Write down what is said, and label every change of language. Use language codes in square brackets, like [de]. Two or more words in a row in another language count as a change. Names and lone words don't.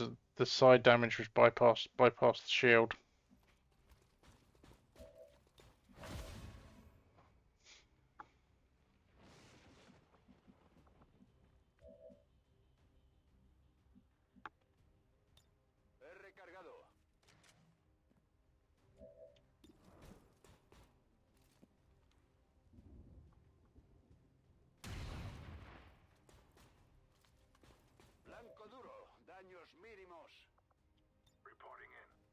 [en] The side damage was bypass the shield. [es] He recargado. Blanco duro. Daños mínimos. [en] Reporting in.